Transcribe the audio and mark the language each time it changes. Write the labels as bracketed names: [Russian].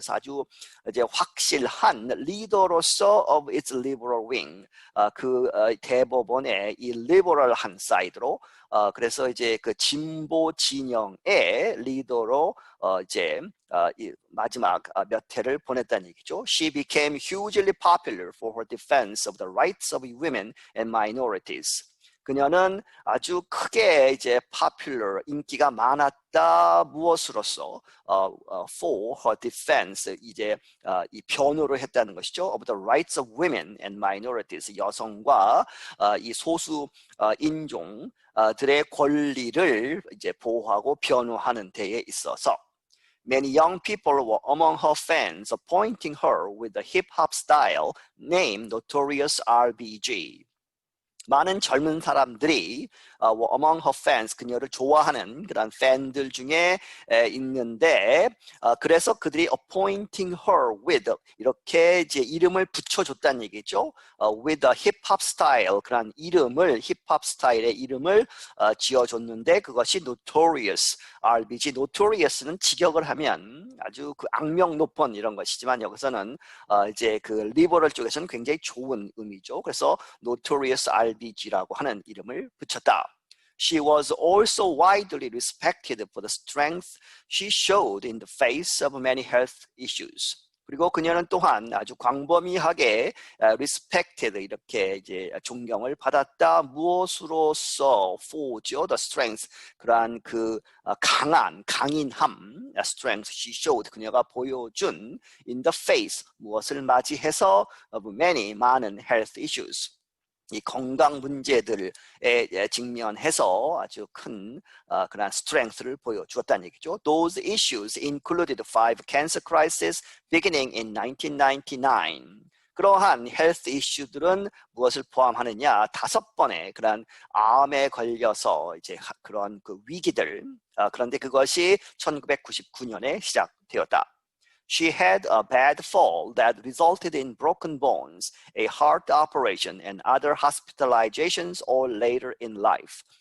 [Korean] 그래서 아주 이제 확실한 리더로서 [English] of its liberal wing, [Korean] 그 대법원의 이 리버럴한 사이드로 그래서 이제 그 진보 진영의 리더로 이제 이 마지막 몇 해를 보냈다는 얘기죠. [English] She became hugely popular for her defense of the rights of women and minorities. [Korean] 그녀는 아주 크게 이제 popular, 인기가 많았다. 무엇으로서? [English] For her defense, [Korean] 이제 이 변호를 했다는 것이죠. [English] Of the rights of women and minorities, [Korean] 여성과 이 소수 인종들의 권리를 이제 보호하고 변호하는 데에 있어서. [English] Many young people were among her fans, appointing her with the hip-hop style named Notorious R.B.G. [Korean] 많은 젊은 사람들이 [English] were among her fans, [Korean] 그녀를 좋아하는 그런 팬들 중에 있는데 그래서 그들이 [English] appointing her with [Korean] 이렇게 이제 이름을 붙여줬다는 얘기죠. [English] with a hip-hop style, [Korean] 그런 이름을 힙합 스타일의 이름을 지어줬는데 그것이 Notorious RBG. Notorious는 직역을 하면 아주 그 악명 높은 이런 것이지만 여기서는 이제 그 리버럴 쪽에서는 굉장히 좋은 의미죠. 그래서 Notorious RBG라고 하는 이름을 붙였다. [English] She was also widely respected for the strength she showed in the face of many health issues. [Korean] 그리고 그녀는 또한 아주 광범위하게 respected, 이렇게 이제 존경을 받았다. 무엇으로서? [English] for죠, the strength, [Korean] 그러한 그 강인함, [English] strength she showed, [Korean] 그녀가 보여준 [English] in the face, [Korean] 무엇을 맞이해서 [English] of many, 많은 health issues. [Korean] 이 건강 문제들에 직면해서 아주 큰 그런 strength를 보여주었다는 얘기죠. [English] Those issues included 5 cancer crises beginning in 1999. [Korean] 그러한 헬스 이슈들은 무엇을 포함하느냐? 5번의 그런 암에 걸려서 이제 그런 그 위기들. 그런데 그것이 1999년에 시작되었다. [English] She had a bad fall that resulted in broken bones, a heart operation, and other hospitalizations all later in life.